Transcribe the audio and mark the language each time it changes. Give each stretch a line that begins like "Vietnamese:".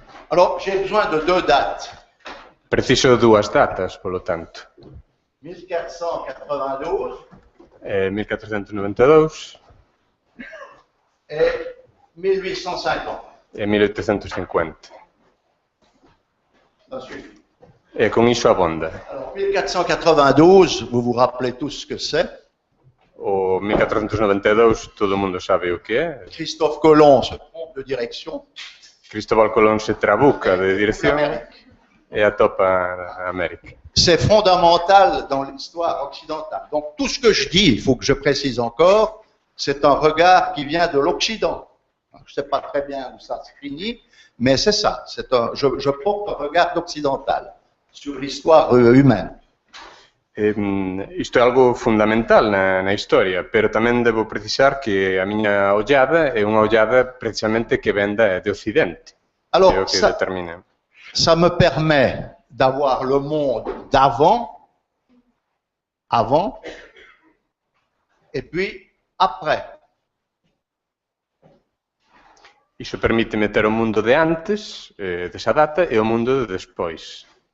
French: Alors, j'ai besoin de deux dates.
Galician: Preciso dúas datas, polo tanto. 1492 1492
French: et 1850.
Galician: e 1850.
French: Ça suffit.
Galician: E con iso abonda.
French: Alors, 1492, vous vous rappelez tous ce que c'est.
Galician: O 1492, todo o mundo sabe o que é.
French: Christophe Colomb se trompe de direction.
Galician: Cristóbal Colón se trabuca de dirección e atopa a América.
French: C'est fondamental dans l'histoire occidentale. Donc tout ce que je dis, il faut que je précise encore, c'est un regard qui vient de l'Occident. Je ne sais pas très bien où ça se finit, mais c'est ça. Je porte un regard occidental sur l'histoire humaine.
Galician: Isto é algo fundamental na historia, pero tamén debo precisar que a miña ollada é unha ollada precisamente que venda de Occidente.
French: Alors,
Galician: É o que determina.
French: ça me permet d'avoir le monde d'avant, et puis après.
Galician: Iso permite meter o mundo de antes, desa data, e o mundo de despois.